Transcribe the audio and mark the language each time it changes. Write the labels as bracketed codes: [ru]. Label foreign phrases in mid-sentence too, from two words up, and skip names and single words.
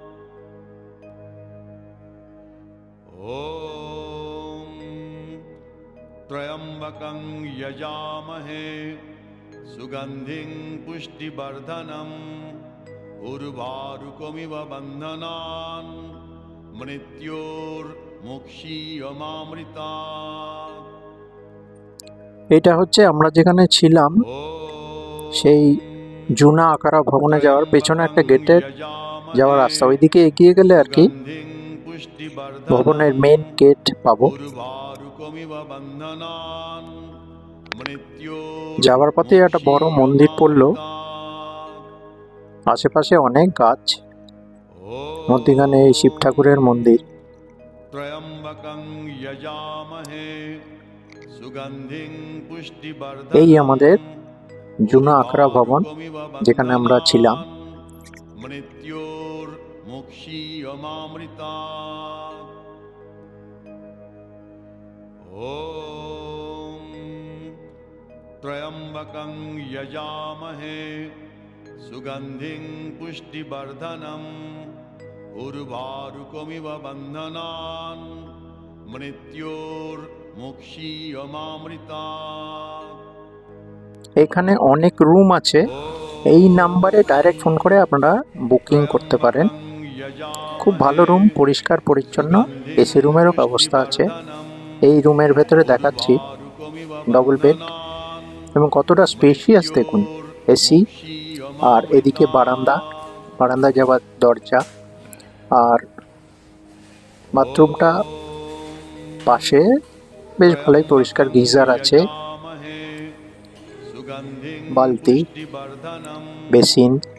[sa] ॐ त्र्यम्बकं यजामहे सुगन्धिं पुष्टिवर्धनम् उर्वारुकमिव बन्धनान् मृत्योर्मुक्षीयमामृतात्। [bn] এটা হচ্ছে আমরা যেখানে ছিলাম সেই জুনা আকারা ভবনে যাওয়ার পেছনে একটা গেটের যাওয়ার রাস্তা, ওইদিকে এগিয়ে গেলে আর কি ভবনের [en] main gate [bn] পাবো। যাওয়ার পথে একটা বড় মন্দির পড়লো, আশেপাশে অনেক গাছ, মধ্যখানে এই শিব ঠাকুরের মন্দির। এই আমাদের জুনা আখড়া ভবন যেখানে আমরা ছিলাম। [sa] त्र्यम्बकं यजामहे सुगन्धिं पुष्टिवर्धनम् उर्वारुकमिव बन्धनान् मृत्योर्मुक्षीयमामृतात्। [bn] এখানে অনেক রুম আছে, এই নাম্বারে [en] direct phone [bn] করে আপনারা বুকিং করতে পারেন। খুব ভালো রুম, পরিষ্কার পরিচ্ছন্ন, এসি রুমেরও ব্যবস্থা আছে। এই রুমের ভেতরে দেখাচ্ছি [en] double bed [bn] এবং কতটা স্পেশিয়াস দেখুন, এসি, আর এদিকে বারান্দা যাওয়ার দরজা, আর বাথরুমটা পাশে বেশ ভালোই পরিষ্কার, গিজার আছে, বালতি, বেসিন।